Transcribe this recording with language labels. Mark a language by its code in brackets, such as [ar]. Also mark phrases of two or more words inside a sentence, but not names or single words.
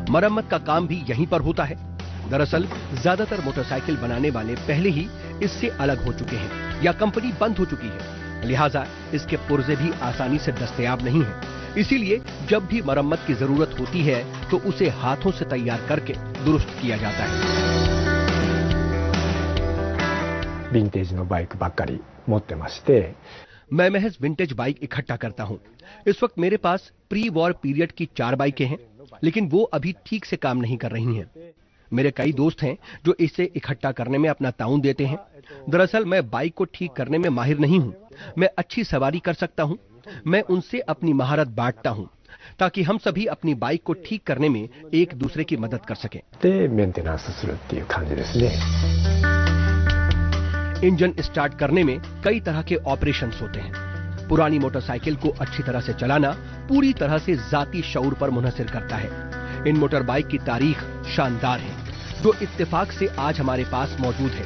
[hi] मरम्मत का काम भी यहीं पर होता है। दरअसल ज्यादातर मोटरसाइकिल बनाने वाले पहले ही इससे अलग हो चुके हैं या कंपनी बंद हो चुकी है, लिहाजा इसके पुर्जे भी आसानी से दस्तयाब नहीं है। इसीलिए जब भी मरम्मत की जरूरत होती है तो उसे हाथों से तैयार करके दुरुस्त किया जाता है। [ja] ヴィンテージのバイクばっかり持ってまして、 [hi] मैं महज [en] vintage bike [hi] इकट्ठा करता हूं। इस वक्त मेरे पास [en] pre war period [hi] की 4 बाइकें हैं, लेकिन वो अभी ठीक से काम नहीं कर रही हैं। मेरे कई दोस्त हैं जो इसे इकट्ठा करने में अपना ताउन देते हैं। दरअसल मैं बाइक को ठीक करने में माहिर नहीं हूं। मैं अच्छी सवारी कर सकता हूं। मैं उनसे अपनी महारत बांटता हूं ताकि हम सभी अपनी बाइक को ठीक करने में एक दूसरे की मदद कर सकें। [ja] でメンテナンスするっていう感じですね。 [en] engine start [hi] करने में कई तरह के ऑपरेशंस होते हैं। पुरानी मोटरसाइकिल को अच्छी तरह से चलाना पूरी तरह से जाती शऊर पर मुनहसिर करता है। इन [en] motor bike [hi] की तारीख शानदार है जो इत्तेफाक से आज हमारे पास मौजूद है।